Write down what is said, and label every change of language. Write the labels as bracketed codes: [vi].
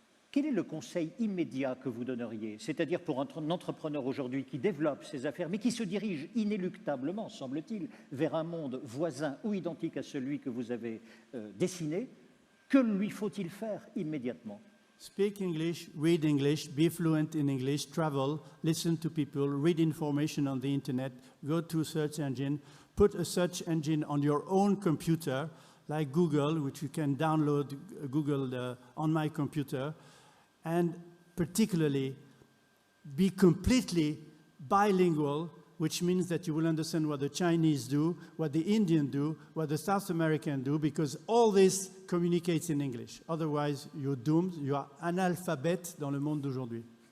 [fr] Quel est le conseil immédiat que vous donneriez? C'est-à-dire pour un entrepreneur aujourd'hui qui développe ses affaires, mais qui se dirige inéluctablement, semble-t-il, vers un monde voisin ou identique à celui que vous avez dessiné, que lui faut-il faire immédiatement? [en] Speak English, read English, be fluent in English, travel, listen to people, read information on the internet, go to a search engine, put a search engine on your own computer, like Google, which you can download Google on my computer, and particularly be completely bilingual, which means that you will understand what the Chinese do, what the Indians do, what the South Americans do, because all this communicates in English. Otherwise, you're doomed, you are [fr] analphabète dans le monde d'aujourd'hui.